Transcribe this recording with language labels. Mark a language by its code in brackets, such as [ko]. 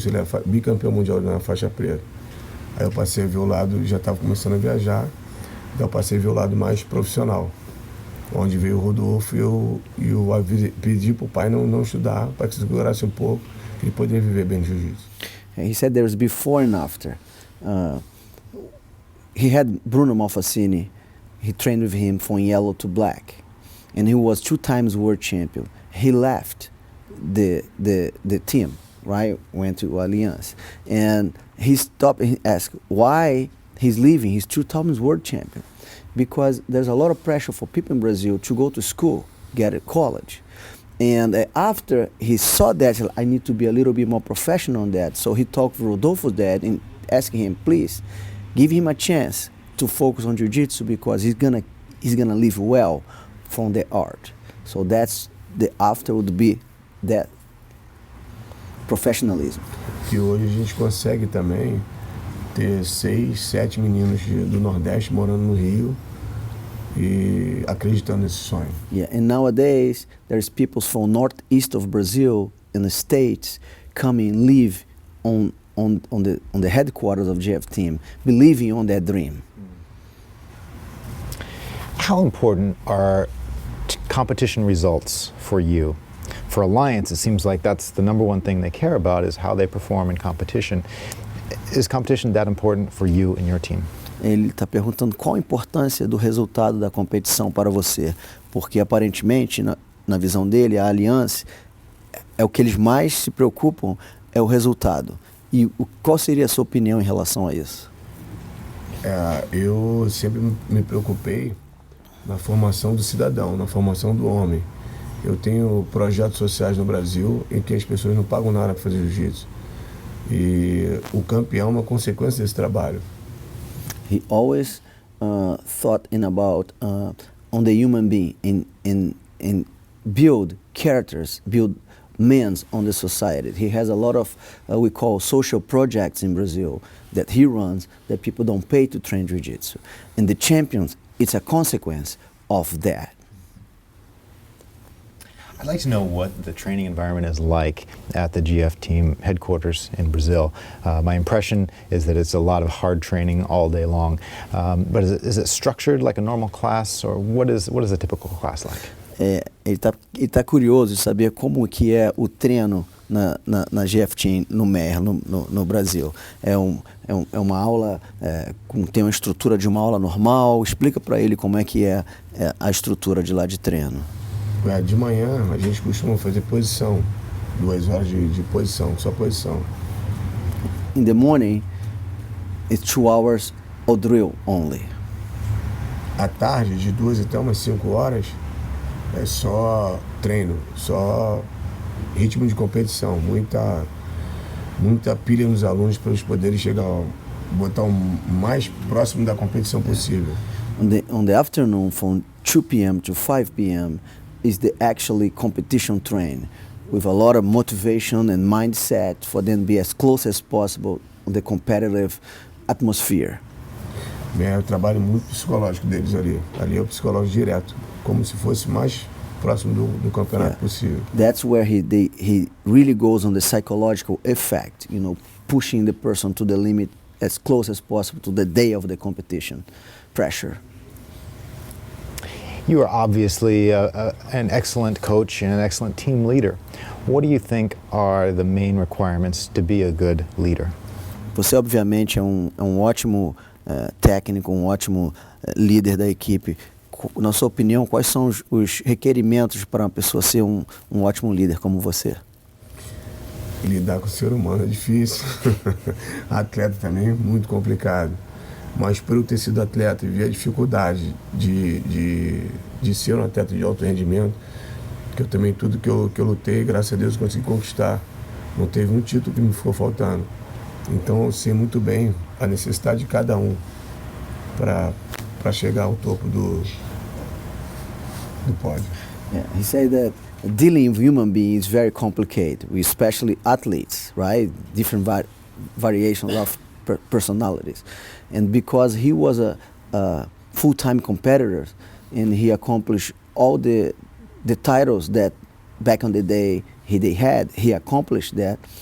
[pt] Se ele é bicampeão mundial na faixa preta. Aí eu passei a ver o lado, já estava começando a viajar, então eu passei a ver o lado mais profissional. Onde veio o Rodolfo e eu pedi para o pai não estudar, para que se segurasse um pouco, que ele poderia viver bem de jiu-jitsu. [en] He said there's before and after. He had Bruno Malfacini. He trained with him from yellow to black, and he was 2 times world champion. He left the team, right? Went to Alliance, and he stopped and he asked why he's leaving. He's 2 times world champion, because there's a lot of pressure for people in Brazil to go to school, get a college. And after he saw that, he said, I need to be a little bit more professional on that. So he talked to Rodolfo's dad and asking him, please, give him a chance to focus on jiu-jitsu, because he's gonna live well from the art. So that's the after would be that professionalism. [pt] E hoje a gente consegue também ter 6, 7 meninos do Nordeste morando no Rio e acreditando nesse sonho. [en] Yeah, and nowadays there's people from northeast of Brazil in the States coming and live on the headquarters of GF Team, believing on that dream. How important are competition results for you? For Alliance, it seems like that's the number one thing they care about, is how they perform in competition. Is competition that important for you and your team? [pt] Ele está perguntando qual a importância do resultado da competição para você, porque aparentemente, na visão dele, a Alliance é o que eles mais se preocupam, é o resultado. E qual seria a sua opinião em relação a isso? Eu sempre me preocupei na formação do cidadão, na formação do homem. Eu tenho projetos sociais no Brasil em que as pessoas não pagam nada para fazer jiu-jitsu. E o campeão é uma consequência desse trabalho. [en] He always thought about on the human being and build characters, build men on the society. He has a lot of we call social projects in Brazil that he runs that people don't pay to train jiu-jitsu. And the champions, it's a consequence of that. I'd like to know what the training environment is like at the GF Team headquarters in Brazil. My impression is that it's a lot of hard training all day long. But is it structured like a normal class, or what is a typical class like? [pt] Ele tá curioso de saber como que é o treino na GF Team no MER, no Brasil. É uma aula, tem uma estrutura de uma aula normal. Explica para ele como é que é a estrutura de lá de treino. De manhã a gente costuma fazer posição, 2 horas de posição, só posição. [en] In the morning, it's 2 hours of drill only. [pt] À tarde, de 2 até umas 5 horas, é só treino, só ritmo de competição, muita pilha nos alunos para eles poderem botar o mais próximo da competição possível. [en] On the afternoon, from 2 p.m. to 5 p.m. is the actually competition train, with a lot of motivation and mindset for them to be as close as possible on the competitive atmosphere. [pt] É o trabalho muito psicológico deles ali. Ali é o psicológico direto, como se fosse mais próximo do campeonato possível. [en] That's where he really goes on the psychological effect, pushing the person to the limit as close as possible to the day of the competition. Pressure. You are obviously an excellent coach and an excellent team leader. What do you think are the main requirements to be a good leader? [pt] Você obviamente é um ótimo técnico, um ótimo líder da equipe. Na sua opinião, quais são os requerimentos para uma pessoa ser um ótimo líder como você? Lidar com o ser humano é difícil. Atleta também é muito complicado. Mas por eu ter sido atleta e ver a dificuldade de ser um atleta de alto rendimento, que eu também tudo que eu lutei, graças a Deus, consegui conquistar. Não teve um título que me ficou faltando. Então eu sei muito bem a necessidade de cada um para chegar ao topo do pódio. [en] Yeah, he said that dealing with human beings is very complicated, especially athletes, right? Different variations of personalities. And because he was a full-time competitor and he accomplished all the titles that back in the day he accomplished that.